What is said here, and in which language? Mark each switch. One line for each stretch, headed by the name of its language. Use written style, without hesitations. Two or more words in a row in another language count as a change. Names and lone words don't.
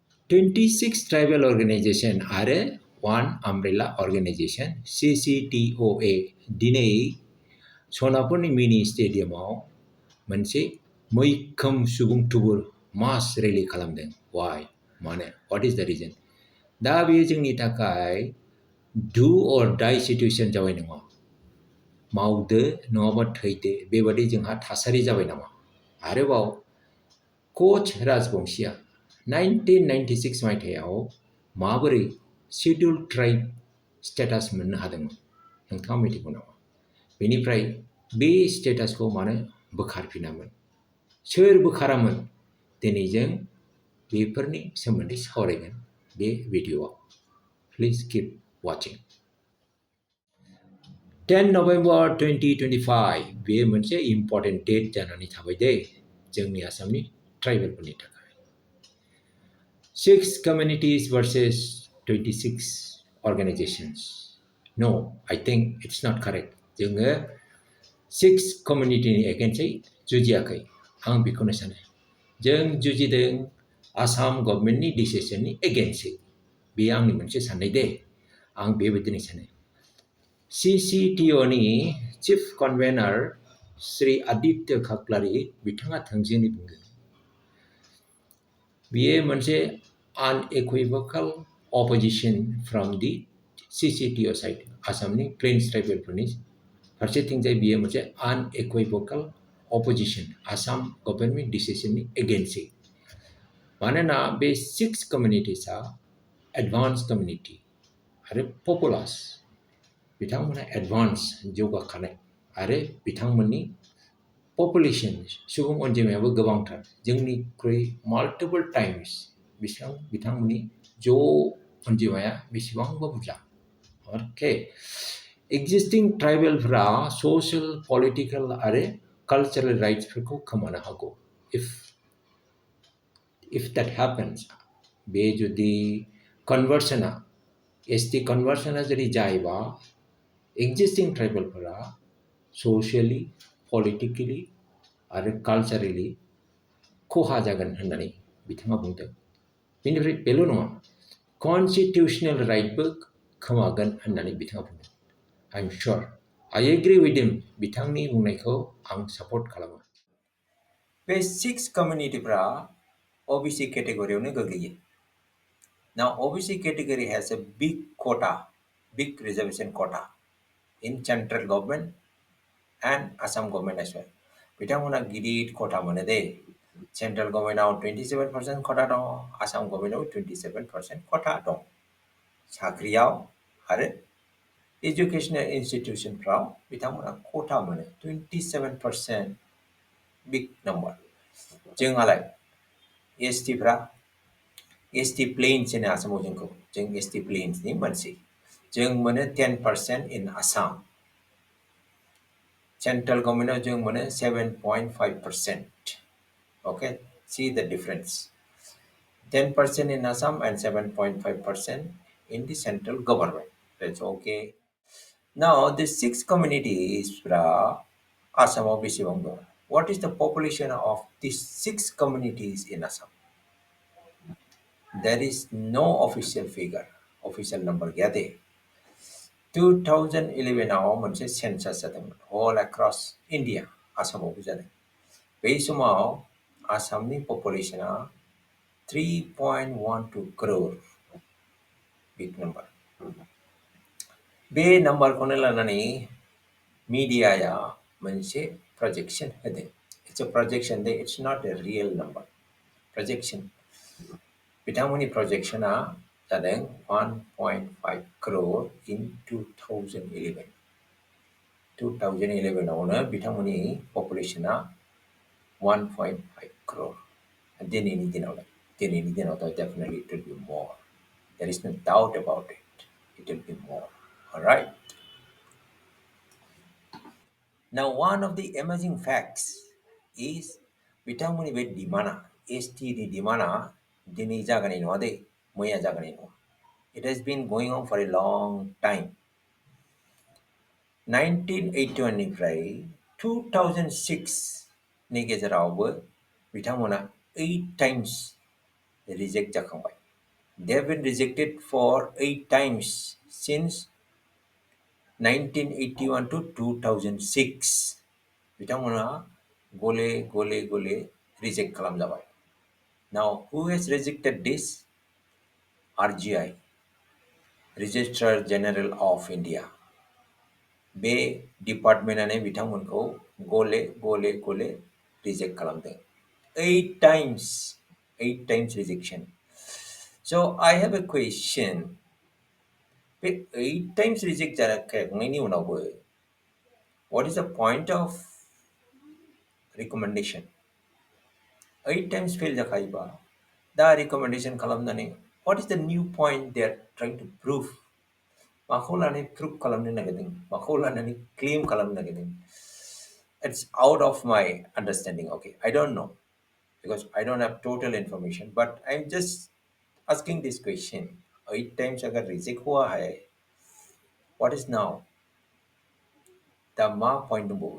Bodo: 26
English: tribal organization
Bodo: आरो 1
English: umbrella organization
Bodo: CCTOA दिनै सनापुरनि मिनि स्टेडियामाव मोनसे मैखोम सुबुं थुबुर मास रेलि खालामदों। Why? मानो?
English: What is the reason?
Bodo: दा बेयो जोंनि थाखाय
English: do or die situation
Bodo: जाबाय नामा? मावदो नङाबा थैदो बेबादि जोंहा थासारि जाबाय नामा? आरोबाव Koch-Rajbongशिया 1996 मायथाइयाव माबोरै
English: scheduled tribe status
Bodo: मोननो हादोंमोन नोंथाङा मिथिगौ नामा? बेनिफ्राय बे स्टेटासखौ मानो बोखारफिनामोन? सोर बोखारामोन? दिनै जों बेफोरनि सोमोन्दै सावरायगोन बे भिडिअआव।
English: please keep watching.
Bodo: 10 नभेम्बर 2025 बेयो मोनसे
English: important date
Bodo: जानानै थाबाय दे जोंनि आसामनि ट्राइबेलफोरनि थाखाय।
English: 6 communities versus 26 organizations. No, I think it's not correct.
Bodo: जोङो 6 communityनि एगेन्स्टै जुजियाखै आं बेखौनो सानो। जों जुजिदों आसाम गभर्नमेन्टनि डिसिसननि एगेन्स्टै। बे आंनि मोनसे साननाय दे आं बेबायदिनो सानो। CCTOनि
English: chief convenor
Bodo: श्री आदित्य खाख्लारि बिथाङा थोंजोङै बुंदों बेयो मोनसे
English: unequivocal opposition from the CCTO side
Bodo: आसामनि प्लेन्स ट्राइबेलफोरनि फारसेथिंजाय बियो मोनसे
English: unequivocal opposition Assam government
Bodo: डिसिसननि एगेन्स्टै। मानोना बे 6 कम्युनिटिसआ
English: advance community
Bodo: आरो पपुलास बिथांमोनहा एडभान्स जौगाखानाय आरो बिथांमोननि पपुलेशन सुबुं अनजिमायाबो गोबांथार जोंनिख्रुइ
English: multiple times
Bodo: बिथांमोननि ज' अनजिमाया बेसेबांबा बुरजा। अके एक्जिस्टिं ट्राइबेलफ्रा
English: social political
Bodo: आरो कालचारेल राइट्सफोरखौ खोमानो हागौ
English: if that happens
Bodo: बे जुदि कन्भार्सना एसटी कन्भार्सना जुदि जायोबा एक्जिस्टिं ट्राइबेलफोरा ससियेलि पलिटिकेलि आरो कालचारेलि खहा जागोन होननानै बिथाङा बुंदों। बेनिफ्राय बेल' नङा कनस्टिटिउशनेल राइटबो खोमागोन होननानै बिथाङा बुंदों।
English: I am sure I agree with him
Bodo: बिथांनि बुंनायखौ आं सापर्ट खालामो। बे 6 कम्युनिटिफ्रा ओबीसी केटेगरियावनो गोग्लैयो।
English: Now OBC category has a big quota, big reservation quota in central government and Assam government as well.
Bodo: बिथांमोना गिदिर quota मोनो दे। सेन्ट्रेल गभर्नमेन्टआव 27% quota दं, आसाम गभर्नमेन्टआव 27% quota दं। साख्रियाव आरो एजुकेशनेल इन्स्टिट्यूशनफ्राव बिथांमोना quota मोनो 27%
English: big number।
Bodo: जोंहालाय एसटीफ्रा एसटी प्लेन्स होनो आसामाव जोंखौ जों एसटी प्लेन्सनि मानसि जों मोनो 10%
English: in Assam.
Bodo: सेन्ट्रेल गभर्नमेन्टआव जों मोनो 7.5%।
English: okay see the difference 10% in Assam and 7.5% in the central government. That's okay. Now the 6 communities
Bodo: आसामाव बेसेबां दं?
English: what is the population of this 6 communities in Assam? There is no official figure, official number
Bodo: गया दे। 2011 आव मोनसे सेंसस जादोंमोन
English: all across India
Bodo: आसामावबो जादों। बे समाव आसामनि पपुलेशना 3.12 crore
English: big number।
Bodo: बे नम्बरखौनो लानानै मीडियाया मोनसे प्रोजेक्शन होदों।
English: It's a projection दे, it's not a real number।
Bodo: projection बिथांमोननि प्रजेक्शना जादों 1.5 crore in 2011। 2011 आवनो बिथांमोननि पपुलेशना 1.5 crore। दिनैनि दिनावलाय दिनैनि दिनावथ'
English: definitely it will be more। There is no doubt about it। It will be more। All right। Now one of the amazing facts is
Bodo: बिथांमोननि बे डिमान्डआ एसटी नि डिमान्डआ दिनै जागानाय नङा दे मैया जागानाय नङा।
English: It has been going on for a long time।
Bodo: 1981 निफ्राय 2006 नि गेजेरावबो बिथांमोना
English: 8 times
Bodo: रिजेक्ट जाखांबाय।
English: They have been rejected for 8 times since 1981 to 2006.
Bodo: Bitamuna gole reject kalam jabay.
English: Now, who has rejected this? RGI, Registrar General of India.
Bodo: बे डिपार्टमेन्टआनो बिथांमोनखौ गले रिजेक्ट खालामदों.
English: 8 times, 8 times rejection. So I have a question. बे 8 times reject
Bodo: जाखांनायनि उनावबो
English: what is the point of recommendation? 8 times fail
Bodo: जाखायोबा दा
English: recommendation खालामनानै what is the new point they are trying to prove?
Bodo: माखौ लानानै prove खालामनो नागिरदों? माखौ लानानै claim खालामनो नागिरदों?
English: It's out of my understanding. Okay, I don't know because I don't have total information, but I'm just asking this question. 8 times
Hindi: अगर reject हुआ है,
English: what is now the mark point number?